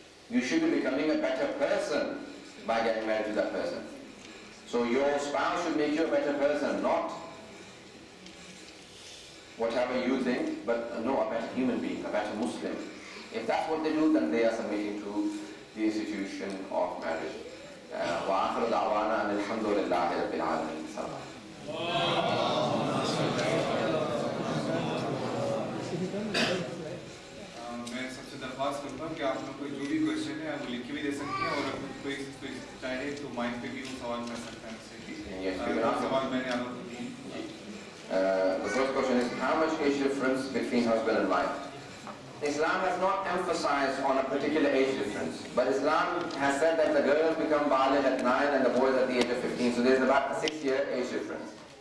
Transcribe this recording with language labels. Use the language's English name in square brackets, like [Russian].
[English] You should be becoming a better person by getting married to that person. So your spouse should make you a better person, not whatever you think, but no, a better human being, a better Muslim. If that's what they do, then they are submitting to the institution of marriage. [Arabic] وآخر دعوانا أن الحمد لله رب العالمين. [Hindi] मैं सबसे दरख्वास्त करता हूँ कि आप लोग कोई जो भी क्वेश्चन है आप लिख के भी दे सकते हैं, और कोई चाहे तो माइक पे भी वो सवाल कर सकता है उससे। सवाल मैंने आप लोग [English] The first question is, how much age difference between husband and wife? Islam has not emphasized on a particular age difference, but Islam has said that the girls become baligh at 9 and the boys at the age of 15, so there's about a 6-year age difference.